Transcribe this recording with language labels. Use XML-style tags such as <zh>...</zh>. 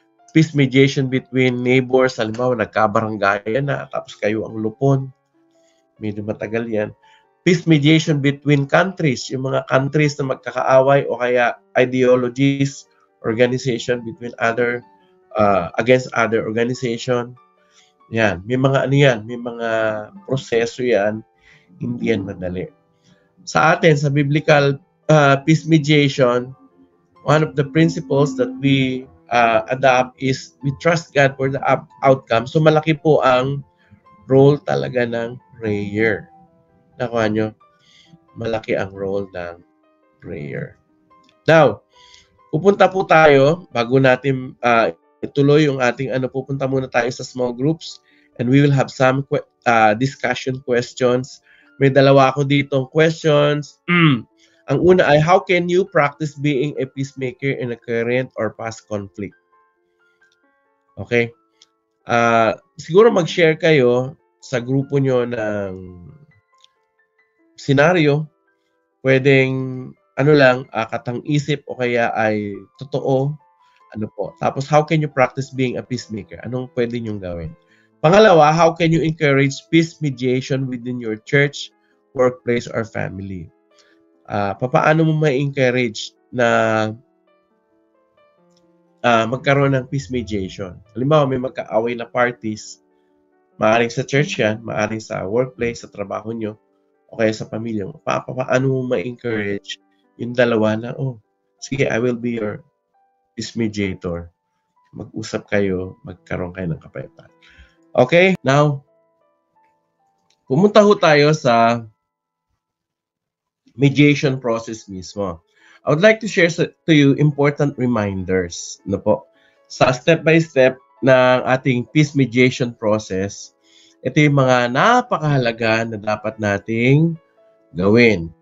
<en>Peace mediation between neighbors,</en> <tl>halimbawa nagkabaranggayan na, tapos kayo ang lupon, medyo matagal yan.</tl> <en>Peace mediation between countries, yung mga countries</en> <tl>na magkakaaway o kaya</tl> <en>ideologies, organization between against other organization.</en> <tl>Yan, may mga may mga proseso yan, hindi yan madali. Sa atin, sa</tl> <en>biblical peace mediation, one of the principles that we adopt is we trust God for the outcome.</en> <tl>So malaki po ang role talaga ng prayer. Nakuha nyo? Malaki ang role ng prayer. Now, pupunta po tayo, bago natin ituloy yung ating pupunta muna tayo sa small groups and</tl> <en>we will have some discussion questions.</en> <tl>May dalawa ako ditong questions. Ang una ay,</tl> <en>how can you practice being a peacemaker in a current or past conflict? Okay?</en> <tl>Siguro mag-share kayo sa grupo nyo ng senaryo. Pwedeng, katang-isip o kaya ay totoo.</tl> <en>Tapos, how can you practice being a peacemaker?</en> <tl>Anong pwede nyong gawin? Pangalawa,</tl> <en>how can you encourage peace mediation within your church, workplace, or family?</en> <tl>Paano mo ma-encourage na magkaroon ng peace mediation? Halimbawa, may magkaaway na parties, maaring sa church yan, maaring sa workplace, sa trabaho nyo, o kaya sa pamilya mo. Paano mo ma-encourage yung dalawa na, sige,</tl> <en>I will be your peace mediator.</en> <tl>Mag-usap kayo, magkaroon kayo ng kapayapaan. Okay, now, pumunta ho tayo sa mediation process mismo.</tl> <en>I would like to share to you important reminders sa step-by-step</en> <tl>ng ating</tl> <en>peace mediation process.</en> <tl>Ito yung mga napakahalaga na dapat nating gawin.</tl>